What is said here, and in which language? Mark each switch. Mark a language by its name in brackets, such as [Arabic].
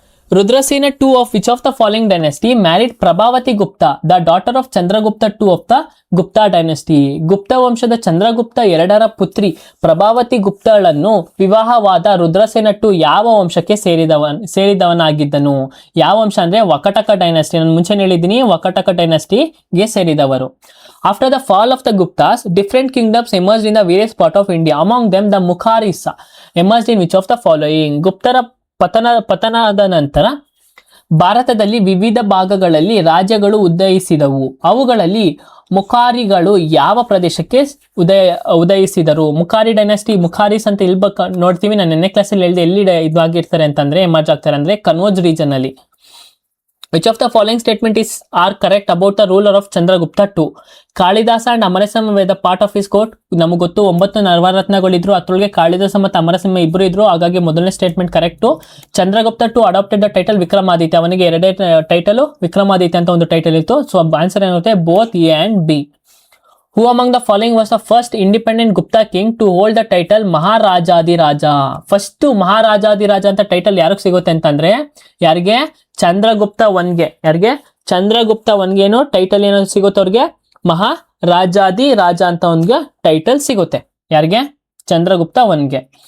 [English] Rudrasena 2 of which of the following dynasty married Prabhavati Gupta, the daughter of Chandragupta 2 of the Gupta dynasty? [Kannada] ಗುಪ್ತ ವಂಶದ ಚಂದ್ರಗುಪ್ತ 2ರ ಪುತ್ರಿ ಪ್ರಭಾವತಿ ಗುಪ್ತಳನ್ನು ವಿವಾಹವಾದ ರುದ್ರಸೇನ 2 ಯಾವ ವಂಶಕ್ಕೆ ಸೇರಿದವನಾಗಿದ್ದನು? ಯಾವ ವಂಶ ಅಂದ್ರೆ ವಕಟಕ ಡೈನೆಸ್ಟಿ. ನಾನು ಮುಂಚೆ ಹೇಳಿದ್ದೀನಿ, ವಕಟಕ ಡೈನೆಸ್ಟಿಗೆ ಸೇರಿದವರು. [English] After the fall of the Guptas, different kingdoms emerged in the various parts of India. Among them, the Mukharis emerged in which of the following? [Kannada] ಗುಪ್ತರ ಪತನದ ನಂತರ ಭಾರತದಲ್ಲಿ ವಿವಿಧ ಭಾಗಗಳಲ್ಲಿ ರಾಜ್ಯಗಳು ಉದಯಿಸಿದವು. ಅವುಗಳಲ್ಲಿ ಮುಖಾರಿಗಳು ಯಾವ ಪ್ರದೇಶಕ್ಕೆ ಉದಯಿಸಿದರು? ಮುಖಾರಿ ಡೈನಾಸ್ಟಿ, ಮುಖಾರಿಸ್ ಅಂತ ಇಲ್ಲಿ ನೋಡ್ತೀವಿ. ನಾನು ನೆನ್ನೆ ಕ್ಲಾಸಲ್ಲಿ ಹೇಳಿದೆ, ಎಲ್ಲಿ ಇದಾಗಿರ್ತಾರೆ ಅಂತಂದ್ರೆ, ಎಮರ್ಜ್ ಆಗ್ತಾರೆ ಅಂದ್ರೆ ಕನೌಜ್ ರೀಜನ್ ಅಲ್ಲಿ. [English] Which of the following statement are correct about the ruler of Chandragupta 2? Kalidasa and Amarasimha were the part of his court. [Kannada] ನಮಗೆ ಗೊತ್ತು 9 ನವರತ್ನಗಳಿದ್ರು, ಅದ್ರೊಳಗೆ ಕಾಳಿದಾಸ ಮತ್ತು ಅಮರಸಿಂಹ ಇಬ್ಬರು ಇದ್ರು. ಹಾಗಾಗಿ ಮೊದಲನೇ statement correct. Chandragupta 2 [English] adopted the title [Kannada] Vikramaditya. ಅವನಿಗೆ ಎರಡೇ ಟೈಟಲ್ ವಿಕ್ರಮಾದಿತ್ಯ ಅಂತ ಒಂದು ಟೈಟಲ್ ಇತ್ತು. [English] so answer [Kannada] ಏನಿರುತ್ತೆ? [English] Both A and B. Who among the following was the first independent Gupta king to hold the title Maharajadhiraja? [Kannada] First ಮಹಾರಾಜಾದಿರಾಜ ಅಂತ ಟೈಟಲ್ ಯಾರಿಗೆ ಸಿಗುತ್ತೆ ಅಂತಂದ್ರೆ, ಯಾರಿಗೆ? ಚಂದ್ರಗುಪ್ತ 1ಗೆ. ಯಾರಿಗೆ? ಚಂದ್ರಗುಪ್ತ 1ಗೆ ಏನು ಟೈಟಲ್ ಏನೋ ಸಿಗುತ್ತೆ ಅವ್ರಿಗೆ? ಮಹಾರಾಜಾದಿರಾಜ ಅಂತ ಒಂದ್ಗೆ ಟೈಟಲ್ ಸಿಗುತ್ತೆ. ಯಾರಿಗೆ? ಚಂದ್ರಗುಪ್ತ 1ಗೆ.